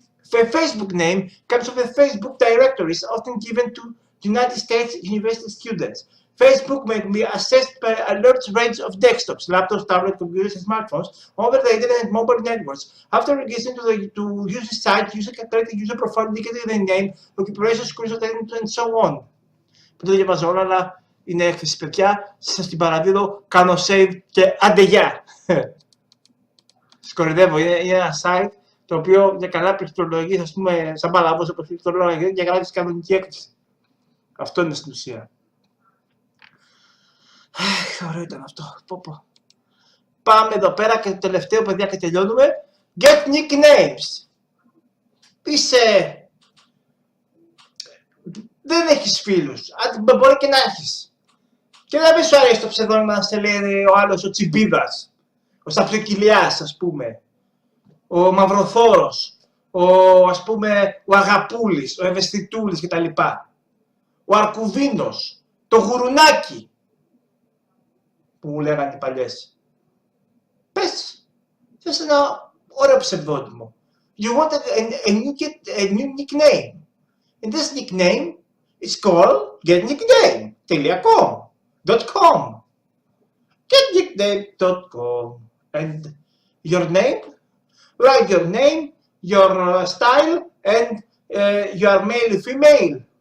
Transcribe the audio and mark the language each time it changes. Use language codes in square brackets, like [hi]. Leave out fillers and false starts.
[en] The Facebook name comes from the Facebook directories often given to United States university students. Facebook may be accessed by a large range of desktops, laptops, tablets, computers, and smartphones over the internet and mobile networks. After registering to user site, user can create a user profile indicating their name, occupation, screenshot, and so on. [el] Που το διαβάζω όλα, αλλά είναι έκθεση παιδιά. Σας την παραδίδω, κάνω save και άντε γεια. Σκορυδεύω, είναι ένα site το οποίο για καλά πληκτρολογεί, ας πούμε, σαν παλαβός όπως πληκτρολογεί, για καλά της κανονική έκθεση. Αυτό είναι στην ουσία. Ωραίο ήταν αυτό. Πάμε εδώ πέρα και το τελευταίο παιδιά και τελειώνουμε. [en] Get nicknames. [el] Είσαι... Δεν έχεις φίλους. Μπορεί και να έχεις. Και να μην σου αρέσει το ψευδόνυμο να σε λέει ο άλλος ο Τσιμπίδας. Ο Σαπιοκυλιάς, ας πούμε. Ο Μαυροθόρος. Ας πούμε, ο Αγαπούλης, ο Ευαισθητούλης κτλ. Ο Αρκουδίνος. Το Γουρουνάκι. Που μου λέγανε οι παλιές. Πες, θες ένα ωραίο ψευδόνυμο. [en] You want a new nickname. And this nickname is called getnickname.com. Getnickname.com. And your name? Write your name, your style, and your male or female.